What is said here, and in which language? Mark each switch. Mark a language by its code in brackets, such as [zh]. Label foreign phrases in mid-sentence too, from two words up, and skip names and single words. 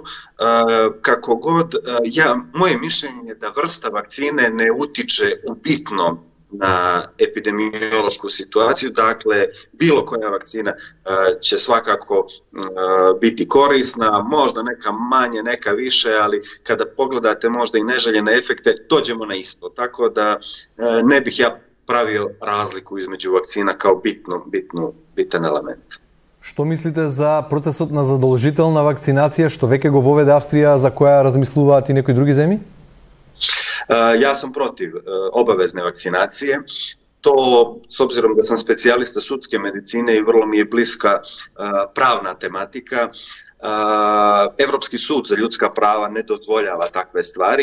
[sr] Kako god, moje mišljenje je da vrsta vakcine ne utiče u bitnom na epidemiološku situaciju, dakle bilo koja vakcina će svakako biti korisna, možda neka manje, neka više, ali kada pogledate možda i neželjene efekte, dođemo na isto, tako da ne bih ja pravio razliku između vakcina kao bitan element. [mk] Што мислите за процесот на задолжителна вакцинација, што веќе го воведе Австрија, за која размислуваат и некои други земји? [sr] Ja sam protiv obavezne vakcinacije. To, s obzirom da sam specijalista sudske medicine i vrlo mi je bliska pravna tematika, Evropski sud za ljudska prava ne dozvoljava takve stvari.